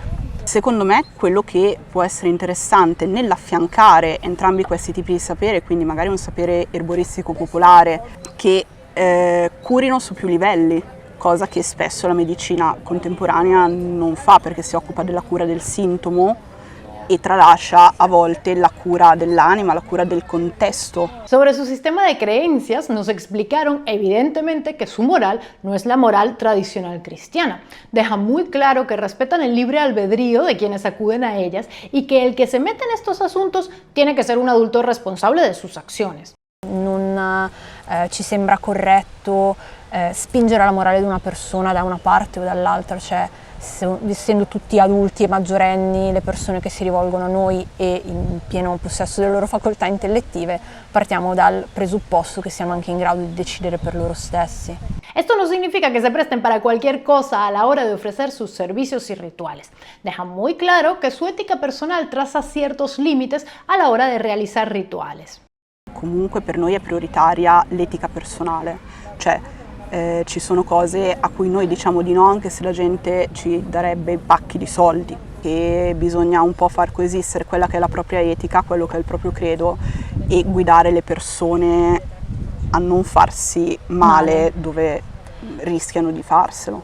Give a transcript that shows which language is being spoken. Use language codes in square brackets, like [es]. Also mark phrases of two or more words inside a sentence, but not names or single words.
[it] Secondo me quello che può essere interessante nell'affiancare entrambi questi tipi di sapere, quindi magari un sapere erboristico popolare che curino su più livelli, cosa che spesso la medicina contemporanea non fa perché si occupa della cura del sintomo y tralascia a volte la cura dell'anima, la cura del contexto. [es] Sobre su sistema de creencias nos explicaron evidentemente que su moral no es la moral tradicional cristiana. Deja muy claro que respetan el libre albedrío de quienes acuden a ellas y que el que se mete en estos asuntos tiene que ser un adulto responsable de sus acciones. [it] Non ci sembra corretto spingere la morale di una persona da una parte o dall'altra, cioè essendo tutti adulti e maggiorenni le persone che si rivolgono a noi e in pieno possesso delle loro facoltà intellettive, partiamo dal presupposto che siano anche in grado di decidere per loro stessi. [es] Esto no significa que se presten para cualquier cosa a la hora de ofrecer sus servicios y rituales. Deja muy claro que su ética personal traza ciertos límites a la hora de realizar rituales. [it] Comunque per noi è prioritaria l'etica personale, cioè ci sono cose a cui noi diciamo di no anche se la gente ci darebbe pacchi di soldi, che bisogna un po' far coesistere quella che è la propria etica, quello che è il proprio credo e guidare le persone a non farsi male dove rischiano di farselo.